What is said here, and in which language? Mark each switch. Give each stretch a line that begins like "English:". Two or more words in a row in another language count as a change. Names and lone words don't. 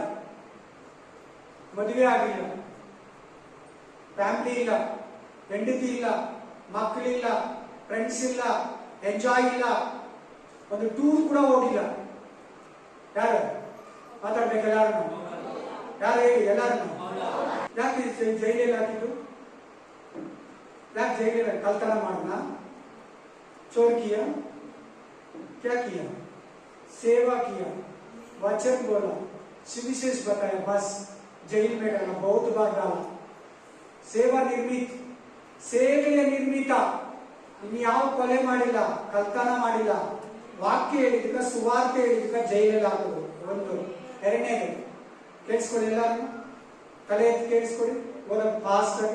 Kannada: ಮದುವೆ ಆಗಿಲ್ಲ, ಫ್ಯಾಮಿಲಿ ಇಲ್ಲ, ಹೆಂಡತಿ ಇಲ್ಲ, ಮಕ್ಕಳಿಲ್ಲ, ಫ್ರೆಂಡ್ಸ್ ಇಲ್ಲ, ಎಂಜಾಯ್ ಇಲ್ಲ, ಒಂದು ಟೂರ್ ಕೂಡ ಹೋಗಿಲ್ಲ. ಯಾರು ಮಾತಾಡ್ಬೇಕು? ಎಲ್ಲಾರು ಯಾರು ಹೇಳಿ? ಎಲ್ಲಾರು ಯಾಕೆ ಜೈಲಲ್ಲಿ ಹಾಕಿದ್ದು? ಯಾಕೆ ಜೈಲಲ್ಲಿ? ಕಳ್ತನ ಮಾಡना,
Hindi: चोर किया, क्या किया? सेवा किया, वचन बोला, सुविशेष बताया, बस जेल में डाला, बहुत बार डाला.
Kannada: ಸೇವಾ ನಿರ್ಮಿತ, ಸೇವೆಯ ನಿರ್ಮಿತ. ಇನ್ಯಾವ ಕೊಲೆ ಮಾಡಿಲ್ಲ, ಕಳ್ತನ ಮಾಡಿಲ್ಲ, ವಾಕ್ಯ ಹೇಳಿದಕ್ಕ, ಸುವಾರ್ತೆ ಹೇಳಿದಕ್ಕ ಜೈಲಲ್ಲಿ ಹಾಕೋದು. ಒಂದು. ಎರಡನೇದು ಕೇಳಿಸ್ಕೊಳ್ಳಿ, ಎಲ್ಲಾರು ತಲೆ ಎತ್ತಿ ಕೇಳಿಸ್ಕೊಳ್ಳಿ. ಓದ ಫಾಸ್ಟ್ ಆಗಿ.